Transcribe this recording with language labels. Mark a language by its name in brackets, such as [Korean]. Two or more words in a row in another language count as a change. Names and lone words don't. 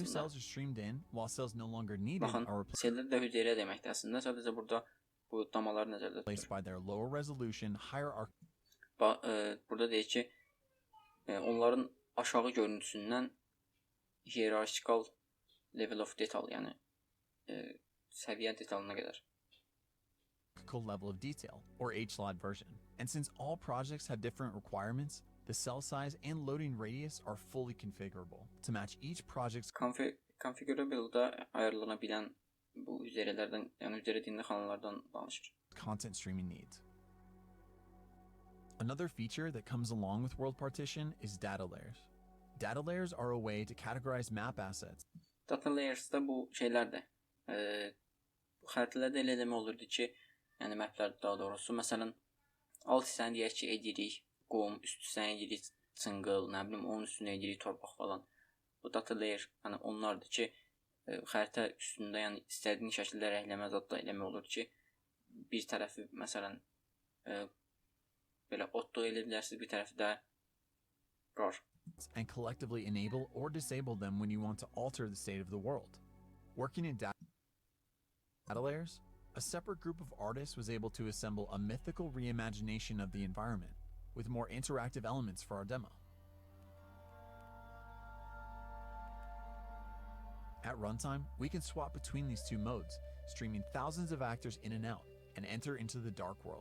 [English] New cells are streamed in, while cells no longer needed are [Azerbaijani] sellər də hüceyrə deməkdir əslində, sadəcə burada bu damalar nəzərdə [English] replaced by their lower resolution, hierarchy. [Azerbaijani] Burada deyir ki, onların aşağı görüntüsündən [English] hierarchical level of detail, [Azerbaijani] yəni səviyyə detalına qədər. [English] Level of detail, or HLOD version. And since all projects have different requirements, the cell size and loading radius are fully configurable to match each project's [Azerbaijani] configurable-da ayarlanabilən bu hüceyrələrdən, yəni hüceyrə dilində xanallardan danışır. [English] Content streaming needs. Another feature that comes along with World Partition is data layers. Data layers are a way to categorize map assets. Data layers- [Azerbaijani] da bu şeylərdir. Bu xəritələrdə elə eləmə olurdu ki, yəni maplərdə daha doğrusu, məsələn, alt hissəni deyək ki, edirik qum, üst hissəni edirik çınqıl, nə bilim, onun üstünə edirik torpaq falan. Bu [English] data layer, [Azerbaijani] yəni onlardır ki, xəritə üstündə, yəni istədiyin şəkildə rəhləmə zad da eləmə olur ki, bir tərəfi, məsələn, belə otluq elə bilərsiniz, bir tərəfi də qar. [English] And collectively enable or disable them when you want to alter the state of the world. Working in data layers, a separate group of artists was able to assemble a mythical reimagination of the environment with more interactive elements for our demo. At runtime, we can swap between these two modes, streaming thousands of actors in and out, and enter into the dark world.